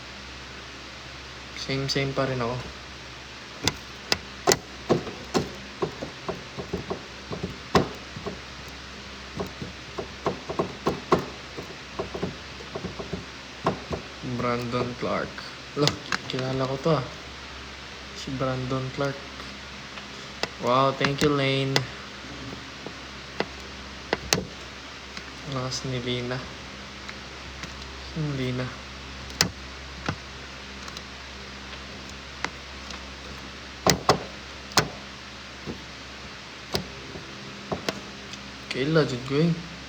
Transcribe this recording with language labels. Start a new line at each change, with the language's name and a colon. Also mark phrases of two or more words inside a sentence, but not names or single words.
Filipino: Same pa rin ako. Brandon Clark. Look, kilala ko to ah. Si Brandon Clark.
English: Wow, thank you Lane.
Filipino: Lakas ni Lina.
Cebuano: Sino Lina? Kaila, jud ko eh.